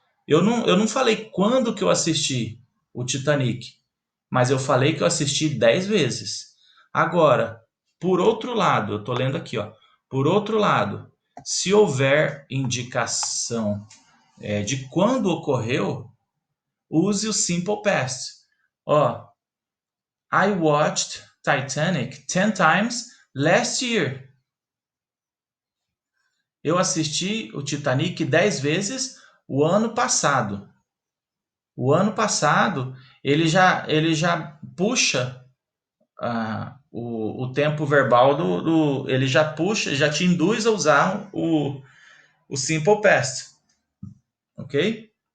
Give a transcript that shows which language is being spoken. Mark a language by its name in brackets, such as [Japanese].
[Portuguese] Eu não falei quando que eu assisti o Titanic, mas eu falei que eu assisti 10 vezes. Agora, por outro lado, eu estou lendo aqui, por outro lado, se houver indicação de quando ocorreu, use o simple past. [English] I watched Titanic 10 times last year. [Portuguese] Eu assisti o Titanic 10 vezes o ano passado. O ano passado, ele já puxa o tempo verbal ele já puxa, já te induz a usar o simple past. Ok?